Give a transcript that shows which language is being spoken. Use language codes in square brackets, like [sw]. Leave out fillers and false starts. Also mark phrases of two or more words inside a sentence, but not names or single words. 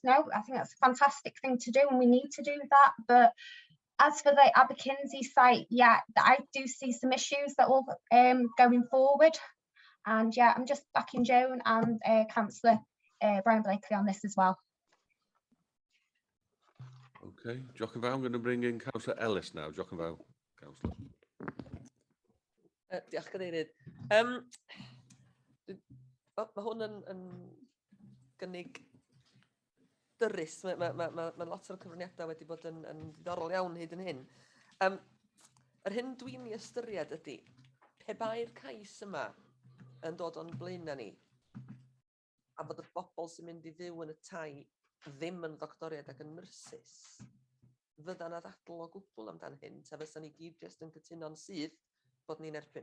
[en] No, I think that's a fantastic thing to do, and we need to do that. But as for the Aberkinsey site, yeah, I do see some issues that will going forward. And yeah, I'm just backing Joan and Councillor Brian Blakely on this as well. Okay, Jochen, I'm going to bring in Councillor Ellis now. Jochen, Councillor. [cy] Diolch, Cadeirydd. Mae hwn yn gynnig dyrys. Mae lot o'r cyfraniadau wedi bod yn ddiddorol iawn hyd yn hyn. Yr hyn dwi'n ei ystyried ydy, pe bai'r cais yma yn dod o'n blaenau ni, a bod y bobl sy'n mynd i fyw yn y tai ddim yn ddoctoriaid ac yn nyrsys, fydda'n addadl o gwbl amdan hyn, ta fysa ni gyd jyst yn cytuno'n sydd bod ni'n erbyn.